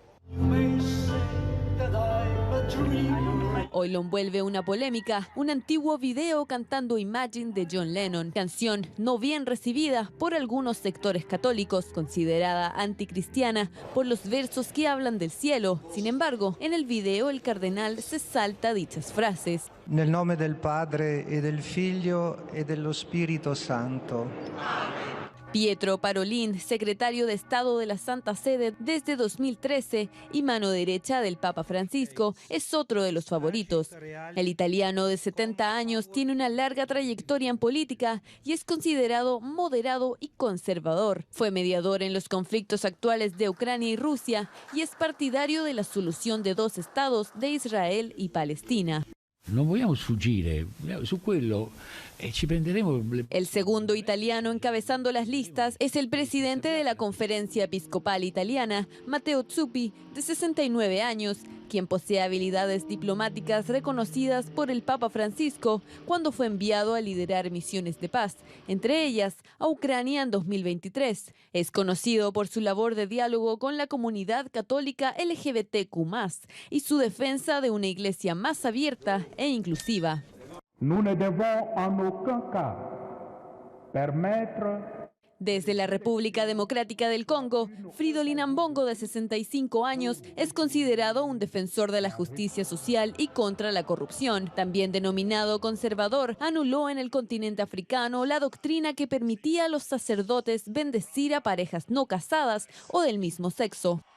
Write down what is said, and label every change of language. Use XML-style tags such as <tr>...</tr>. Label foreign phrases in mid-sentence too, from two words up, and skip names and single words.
<es>Hoy lo envuelve una polémica, un antiguo video cantando Imagine de John Lennon, canción no bien recibida por algunos sectores católicos, considerada anticristiana por los versos que hablan del cielo. Sin embargo, en el video el cardenal se salta dichas frases.</es> <it>Nel nome del Padre e del Figlio e dello Spirito Santo.</it> <es>Pietro Parolin, secretario de Estado de la Santa Sede desde 2013 y mano derecha del Papa Francisco, es otro de los favoritos. El italiano de 70 años tiene una larga trayectoria en política y es considerado moderado y conservador. Fue mediador en los conflictos actuales de Ucrania y Rusia y es partidario de la solución de dos estados de Israel y Palestina.</es> <it>Non vogliamo sfuggire, su quello ci prenderemo.</it> <es>El segundo italiano encabezando las listas es el presidente de la Conferencia Episcopal Italiana, Matteo Zuppi, de 69 años, quien posee habilidades diplomáticas reconocidas por el Papa Francisco cuando fue enviado a liderar misiones de paz, entre ellas a Ucrania en 2023. Es conocido por su labor de diálogo con la comunidad católica LGBTQ+, y su defensa de una iglesia más abierta e inclusiva.</es> <fr>Nous ne devons en aucun cas permettre.</fr> <es>Desde la República Democrática del Congo, Fridolin Ambongo, de 65 años, es considerado un defensor de la justicia social y contra la corrupción. También denominado conservador, anuló en el continente africano la doctrina que permitía a los sacerdotes bendecir a parejas no casadas o del mismo sexo.</es>